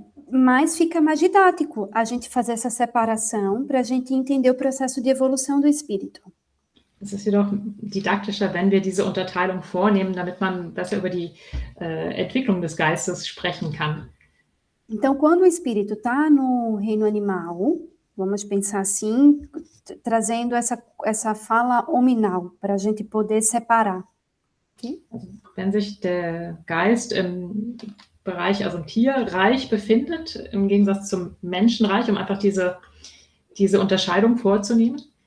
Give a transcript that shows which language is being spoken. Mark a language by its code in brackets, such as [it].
[pt] Mas fica mais didático a gente fazer essa separação para a gente entender o processo de evolução do espírito. [de] Es ist jedoch didaktischer, wenn wir diese Unterteilung vornehmen, damit man besser über die Entwicklung des Geistes sprechen kann. [pt] Então, quando o espírito está no reino animal, vamos pensar assim, trazendo essa fala hominal, para a gente poder separar. Okay? [de] Also, wenn sich der Geist im Bereich, also im Tierreich befindet, im Gegensatz zum Menschenreich, um einfach diese Unterscheidung vorzunehmen.